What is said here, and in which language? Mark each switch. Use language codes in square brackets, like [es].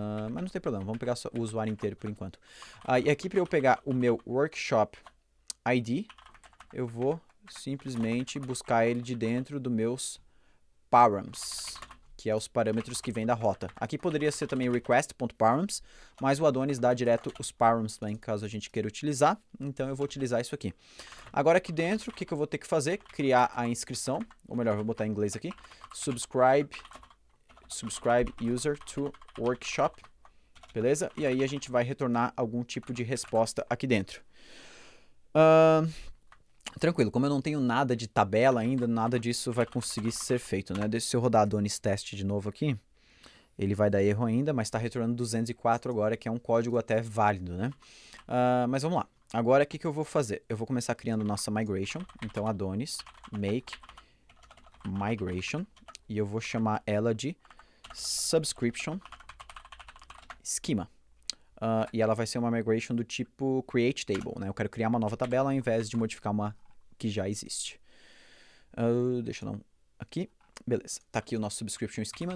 [pt] Mas não tem problema, vamos pegar só o usuário inteiro por enquanto. E aqui para eu pegar o meu workshop ID, eu vou simplesmente buscar ele de dentro dos meus params, que é os parâmetros que vêm da rota. Aqui poderia ser também request.params, mas o Adonis dá direto os params também, caso a gente queira utilizar. Então eu vou utilizar isso aqui. Agora aqui dentro, o que eu vou ter que fazer? Criar a inscrição, ou melhor, vou botar em inglês aqui. [en] Subscribe user to workshop. [pt] Beleza? E aí a gente vai retornar algum tipo de resposta aqui dentro. Tranquilo, como eu não tenho nada de tabela ainda, nada disso vai conseguir ser feito, né? Se eu rodar Adonis test de novo aqui, ele vai dar erro ainda, mas está retornando 204 agora, que é um código até válido, né? Mas vamos lá. Agora, o que eu vou fazer? Eu vou começar criando nossa migration. Então, Adonis, make migration. E eu vou chamar ela de subscription schema. E ela vai ser uma migration do tipo create table, né? Eu quero criar uma nova tabela ao invés de modificar uma que já existe. Deixa eu dar um aqui. Beleza, tá aqui o nosso subscription schema.